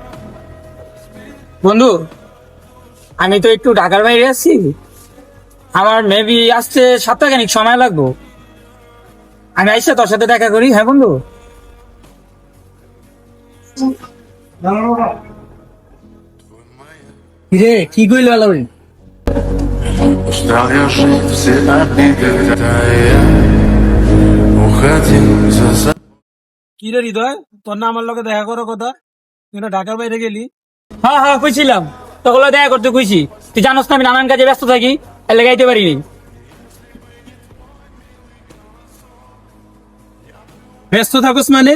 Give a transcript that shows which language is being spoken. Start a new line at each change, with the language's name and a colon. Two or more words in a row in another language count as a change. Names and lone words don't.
Bangla: বন্ধু আমি তো একটু ঢাকার বাইরে আছি, আমার মেবি আসতে সপ্তাহখানিক সময় লাগবো, আমি আইসা তোর সাথে দেখা করি। হ্যাঁ বন্ধু, রে কি কইল আলাউদ্দিন?
Russian: устал я жить все одни, когда я уходил за
Bangla: কি রে হৃদয়, তোর না আমার লগে দেখা করার কথা, তুই না ঢাকার বাইরে গেলি? হ্যাঁ হ্যাঁ কইছিলাম, তখন দেখা করতে কইছি, তুই জানোস না আমি নানান কাজে ব্যস্ত থাকি, এর লেগে আইতে পারিনি। ব্যস্ত থাকস মানে?